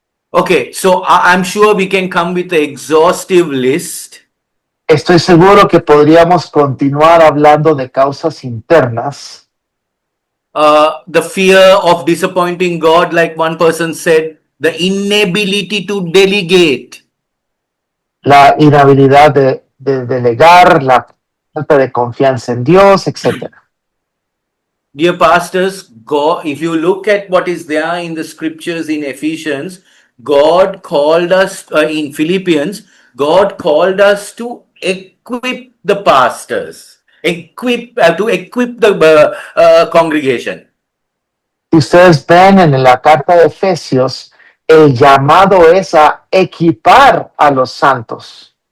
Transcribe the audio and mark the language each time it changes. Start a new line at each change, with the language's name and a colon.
English: Okay, so I'm sure we can come with an exhaustive list.
Spanish: Estoy seguro que podríamos continuar hablando de causas internas.
English: The fear of disappointing God, like one person said, the inability to delegate.
Spanish: La inhabilidad de delegar, la falta de confianza en Dios, etc.
English: Dear pastors, God, if you look at what is there in the scriptures in Ephesians, God called us in Philippians, God called us to equip the pastors, to equip the congregation.
Spanish: Si ustedes ven en la carta de Efesios, el llamado es a equipar a los santos.